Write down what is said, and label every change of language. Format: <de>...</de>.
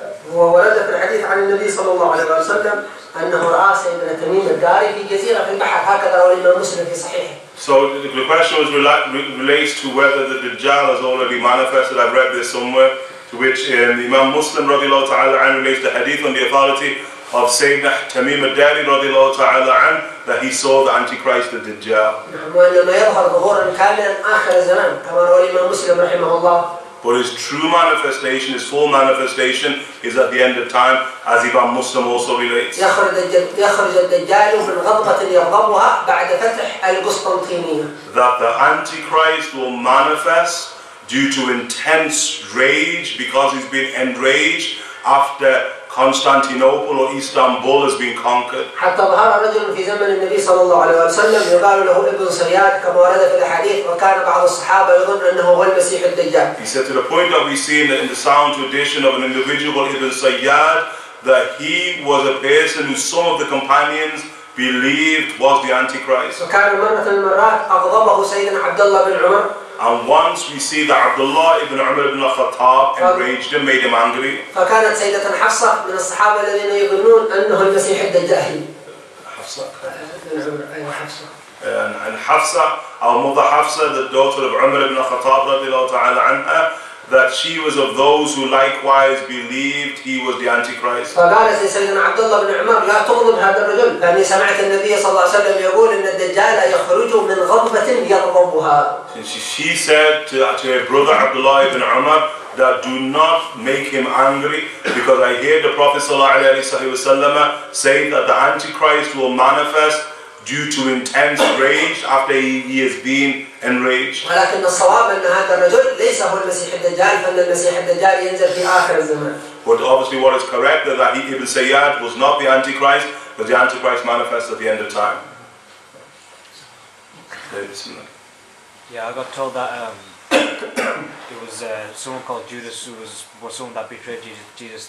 <ar>وورد في الحديث عن النبي صلى الله عليه وسلم أنه رأى سيدنا تميم الداري في جزيرة في البحر هكذا رواه الإمام مسلم في صحيحه.</ar> <en>So the question relates to whether the Dajjal has already manifested. I've read this somewhere, to which Imam Muslim radiallahu ta'ala an relates the hadith on the authority of Sayyidina Tamim al-Dari radiallahu ta'ala an, that he saw the Antichrist, the Dajjal.</en> <ar>وإنما يظهر ظهورا كاملا آخر الزمان كما روى الإمام مسلم رحمه الله.</ar> <en>But his true manifestation, his full manifestation, is at the end of time, as Imam Muslim also relates.</en> <ar>يخرج الدجال من غضبة يغضبها بعد فتح القسطنطينية.</ar> <en>That the Antichrist will manifest due to intense rage, because he's been enraged after Constantinople or Istanbul has been conquered.</en> <ar>حتى ظهر رجل في زمن النبي صلى الله عليه وسلم يقال له ابن صياد كما ورد في الحديث وكان بعض الصحابة يظن أنه هو المسيح الدجال.</ar> <en>He said to the point that we see in the sound tradition of an individual Ibn Sayyad that he was a person who some of the companions believed was the Antichrist.</en> <ar>وكان مرة من المرات أغضبه سيدنا عبد الله بن عمر.</ar> <en>And once we see that Abdullah ibn Umar ibn al-Khattab enraged him, made him angry.</en> <ar>فكانت سيدة حفصة من الصحابة الذين يظنون أنه المسيح الدجال. حفصة. أيوة حفصة.</ar> <en>And Hafsa, our mother Hafsa, the daughter of Umar ibn al-Khattab radiallahu ta'ala anha, that she was of those who likewise believed he was the Antichrist.</en> <ar>فقال سيدنا عبد الله بن عمر لا تغضب هذا الرجل لأني سمعت النبي صلى الله عليه وسلم يقول إن الدجال يخرج من غضبة يغضبها.</ar> <en>She said to her brother Abdullah ibn Umar that do not make him angry, because I hear the Prophet sallallahu alaihi wasallam say that the Antichrist will manifest due to intense rage after he has been enraged.</en> <ar>ولكن الصواب أن هذا الرجل ليس هو المسيح الدجال فإن المسيح الدجال ينزل في آخر الزمان.</ar> <en>But obviously what is correct is that Ibn Sayyad was not the Antichrist, but the Antichrist manifests at the end of time. Yeah, I got told that it was someone called Judas who was someone that betrayed Jesus.</en>